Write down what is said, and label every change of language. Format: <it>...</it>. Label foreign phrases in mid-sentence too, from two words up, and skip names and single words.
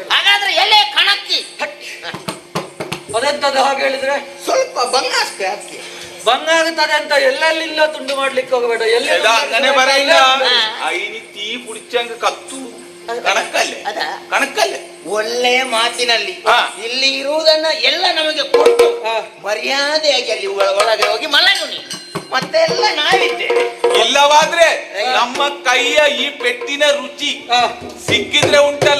<kn>ಹಾಗಾದ್ರೆ ಎಲೆ ಕಣಕ್ಕಿ ಅದೆಂತದ್ದು ಹಾಗೆ ಹೇಳಿದ್ರೆ? ಸ್ವಲ್ಪ ಬಂಗಾಸ್ಕೆ ಹಾಕಿ ಬಂಗಾಗುತ್ತದೆ ಅಂತ ಎಲ್ಲೆಲ್ಲಿಂದ ತುಂಡು ಮಾಡ್ಲಿಕ್ಕೆ ಹೋಗಬೇಡ. ಎಲ್ಲಿ</kn> <ml>അങ്ങനെ പറയില്ല, അതിന് തീ പിടിച്ചങ്ങ് കത്തു.</ml> <kn>ಕಣಕ್ಕಲ್ಲೇ ಒಳ್ಳೆ ಮಾತಿನಲ್ಲಿ ಇಲ್ಲಿ ಇರುವುದನ್ನ ಎಲ್ಲ ನಮಗೆ ಕೊಟ್ಟು ಮರ್ಯಾದೆಯಾಗಿ ಅಲ್ಲಿ ಒಳಗೆ ಹೋಗಿ ಮಲಗು ನೀ, ಮತ್ತೆಲ್ಲ ನಾವಿದ್ದೇವೆ. ಇಲ್ಲವಾದ್ರೆ ನಮ್ಮ ಕೈಯ ಈ ಪೆಟ್ಟಿನ ರುಚಿ ಸಿಕ್ಕಿದ್ರೆ ಉಂಟಲ್ಲ,</kn>